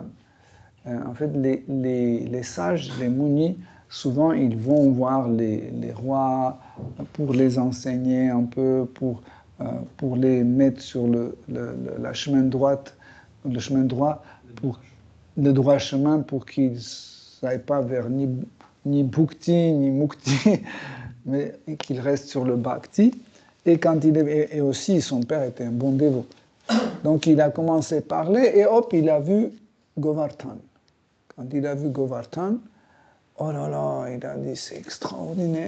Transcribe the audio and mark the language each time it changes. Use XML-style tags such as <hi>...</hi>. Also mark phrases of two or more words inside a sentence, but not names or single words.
<fr>En fait, les sages, les munis, souvent ils vont voir les rois pour les enseigner un peu, pour les mettre sur le chemin droit, le droit chemin pour qu'ils n'aillent pas vers ni bhukti, ni mukti, mais qu'ils restent sur le bhakti. Et aussi, son père était un bon dévot. Donc il a commencé à parler et hop, il a vu Govardhan. Quand il a vu Govardhan, oh là là, il a dit c'est extraordinaire.</fr>